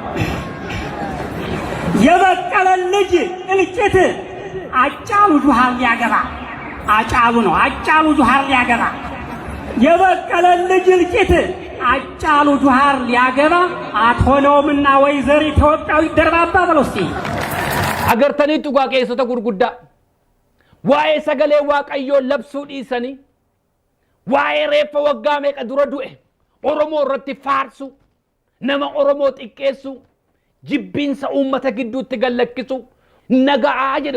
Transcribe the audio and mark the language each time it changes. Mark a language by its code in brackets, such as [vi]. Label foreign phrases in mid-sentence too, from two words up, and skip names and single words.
[am] የበቀለ ልጅ እልቂት አጫሉ ጁሃር ሊያገባ አጫሉ ነው አጫሉ ጁሃር ሊያገባ የበቀለ ልጅ እልቂት አጫሉ ጁሃር ሊያገባ አትሆነውምና ወይዘሪ ኢትዮጵያዊ ደርባባ በለው እስቲ [om] agartanii tugaa keessota gurguddaa waa'ee sagalee waaqayyoo labsuu dhiisanii waa'ee reeffa waggaa meeqa dura du'e Oromoo irratti faarsu nama Oromoo xiqqeessu jibbiinsa uummata gidduutti gallakkisu naga'aa jedhe